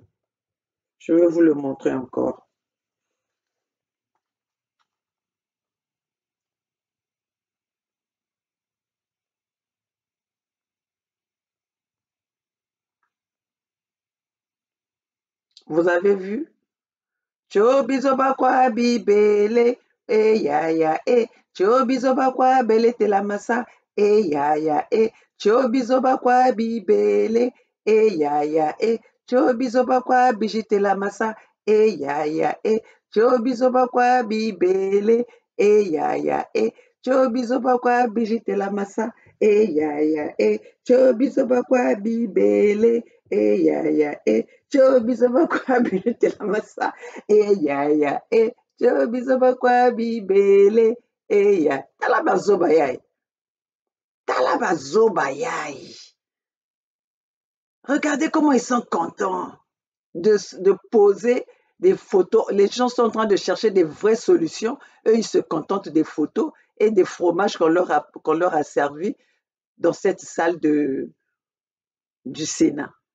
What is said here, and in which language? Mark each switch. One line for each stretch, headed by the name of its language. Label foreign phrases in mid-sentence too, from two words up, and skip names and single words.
French: Je vais vous le montrer encore. Vous avez vu?
Lingala: Chobizo bakwa bibele, ya ya chobizo bakwa bele telamasa, ya ya chobizo bakwa bibele, ya ya chobizo bakwa bijitelamasa, ya ya chobizo bakwa bibele, ya ya chobizo bakwa bijitelamasa, ya ya chobizo bakwa bibele, ya ya chobizo bakwa bijitelamasa, ya ya chobizo bakwa bibele, ya tala bazoba yaye, tala bazoba yaye.
French: Regardez comment ils sont contents de poser des photos. Les gens sont en train de chercher des vraies solutions. Eux, ils se contentent des photos et des fromages qu'on leur a servis dans cette salle du Sénat.